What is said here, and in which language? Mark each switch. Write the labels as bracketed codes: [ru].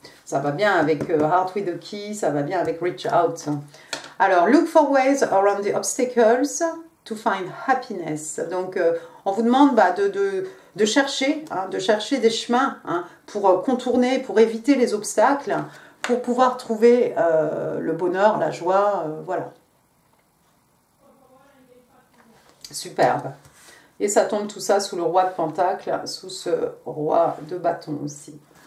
[fr] Ça va bien avec Heart with a Key, ça va bien avec Reach Out. [en] Alors, look for ways around the obstacles to find happiness. [fr] Donc, on vous demande de chercher, hein, de chercher des chemins, hein, pour contourner, pour éviter les obstacles, pour pouvoir trouver le bonheur, la joie, voilà. Superbe. Et ça tombe tout ça sous le roi de Pentacle, sous ce roi de bâton aussi.